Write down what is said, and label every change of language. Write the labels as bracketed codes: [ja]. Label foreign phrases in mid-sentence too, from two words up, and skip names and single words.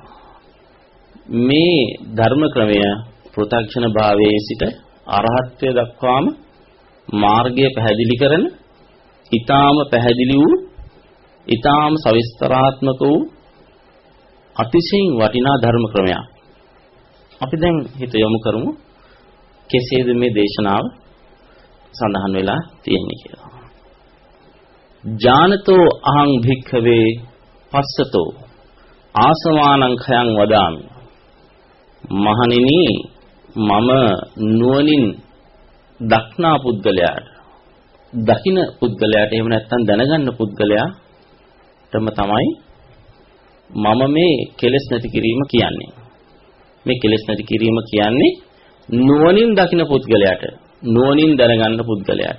[si] මේ ධර්ම ක්‍රමය ප්‍රත්‍යක්ෂණ භාවයේ සිට අරහත්ත්වයට දක්වාම මාර්ගය පැහැදිලි කරන ඊටාම පැහැදිලි වූ ඊටාම සවිස්තරාත්මක වූ අතිශයින් වටිනා ධර්ම ක්‍රමයක්. අපි දැන් හිත යොමු කරමු කෙසේද මේ දේශනාව සඳහන් වෙලා තියෙන්නේ කියලා. [pi] ඥානතෝ අහං භික්ඛවේ පස්සතෝ ආසවානං khයං වදාමි. [si] මහණෙනි මම නුවණින් දක්නා පුද්ගලයාට දකින පුද්ගලයාට එහෙම නැත්නම් දැනගන්න පුද්ගලයාටම තමයි මම මේ කෙලෙස් නැති කිරීම කියන්නේ. මේ කෙලෙස් නැති කිරීම කියන්නේ නුවණින් දකින පුද්ගලයාට, නුවණින් දැනගන්න පුද්ගලයාට.